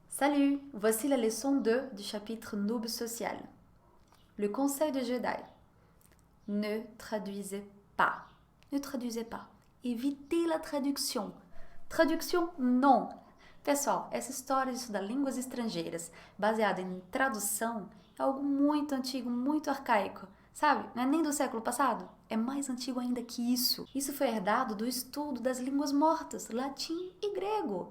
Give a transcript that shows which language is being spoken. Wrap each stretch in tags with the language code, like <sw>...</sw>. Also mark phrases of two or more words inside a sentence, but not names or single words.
<fr>Salut, voici la leçon 2 du chapitre Noob social. Le conseil de Jedi. Ne traduisez pas. Ne traduisez pas. Evitez la tradução.</fr> <pt>Tradução, não. Pessoal, essa história de estudar línguas estrangeiras baseada em tradução é algo muito antigo, muito arcaico. Sabe? Não é nem do século passado. É mais antigo ainda que isso. Isso foi herdado do estudo das línguas mortas, latim e grego.</pt>